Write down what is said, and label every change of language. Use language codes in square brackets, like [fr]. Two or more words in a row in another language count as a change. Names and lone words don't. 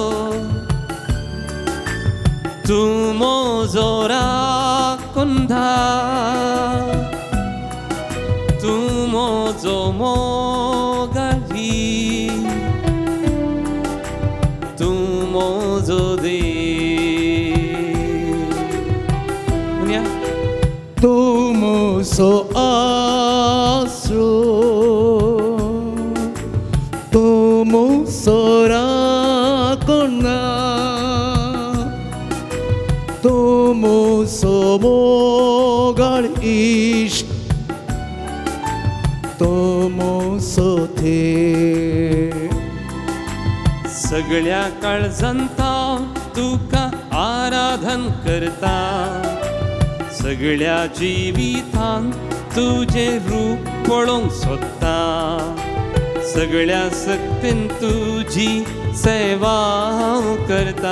[kok] तूं म्हजो राखुंदा, तूं म्हजो मोगाळी, तूं म्हजो देव. म्हणया तूं म्हजो आसरो, sorakonga tomo somogal ish tomo sote. सगळ्या काळजांता तुका आराधन करता, सगळ्या जिवितांत तुझे रूप पळोवंक सोदता, सगळ्या सक्तीन तुझी सेवा करता.